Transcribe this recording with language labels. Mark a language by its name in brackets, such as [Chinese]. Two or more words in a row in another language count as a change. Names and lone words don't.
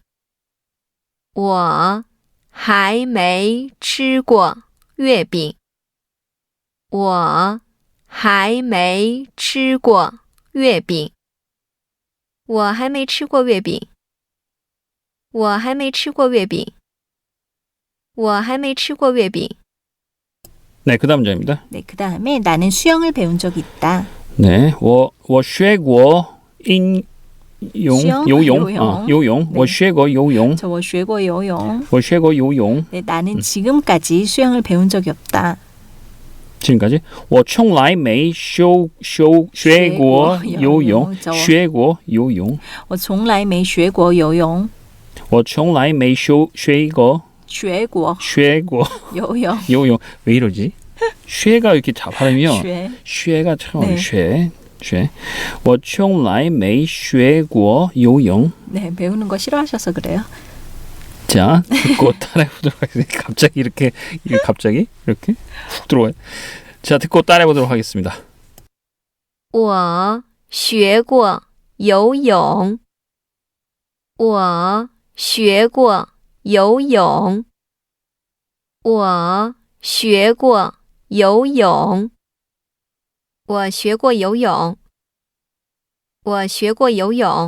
[Chinese] 我还没吃过月饼。我还没吃过月饼。我还没吃过月饼。我还没吃过月饼。我还没吃过月饼。 [Korean] 네, 그다음 문장입니다. 네, 그다음에 나는 수영을 배운 적이 있다. 네, [Chinese] 我学过游泳. 游泳. [Korean] 네. [Chinese] 我学过游泳. 저我学过游泳. 我学过游泳. [Korean] 네, 나는 지금까지 수영을 배운 적이 없다. [Chinese] 지금까지 我从来没学过游泳. 学过游泳. 我从来没学过游泳. 我从来没学过游泳. [Korean] 왜 이러지? 쉐가 이렇게 발음이요. 学. 쉐가 참 네. 쉐. [Chinese] 我从来没学过游泳. [Korean] 네, 배우는 거 싫어하셔서 그래요. 자, 듣고 따라해 보도록 하겠습니다. 갑자기 이렇게 훅 들어와요. 자, 듣고 따라해 보도록 하겠습니다. [Chinese] 我学过游泳。我学过游泳。我学过游泳。我学过游泳。我学过游泳。